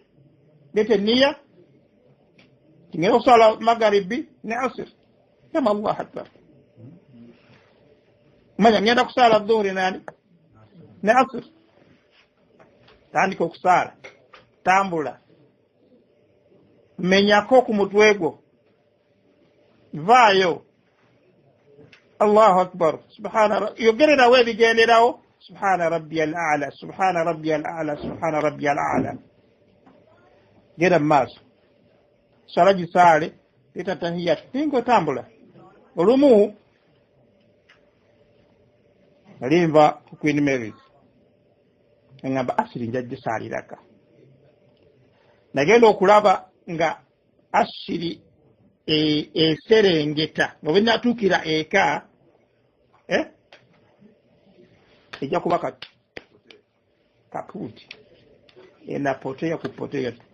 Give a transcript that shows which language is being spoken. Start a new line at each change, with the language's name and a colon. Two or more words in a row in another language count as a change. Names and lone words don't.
Ganda: Leeta enniya, ngenda okusala magaribi ne asir, gamba
Arabic: الله أكبر.
Ganda: Manya ngenda kusala dhuhuri ne asir, tandika okusaala, tambula, menyako ku mutwe gwo, vaayo,
Arabic: الله أكبر، سبحان,
Ganda: yogererawo ebigenderawo,
Arabic: سبحان ربي الأعلى، سبحان ربي الأعلى، سبحان ربي الأعلى.
Ganda: Genda maaso, sala gisaale, leeta tahiyat, ninga otambula. Olumu nalimva ku Queen Mary's ngamba asiri nja gisaaliraka, nagenda okulaba nga asiri eserengeta nga bwe natuukira eka ejja kuba kapuuti enapoteya kupoteya.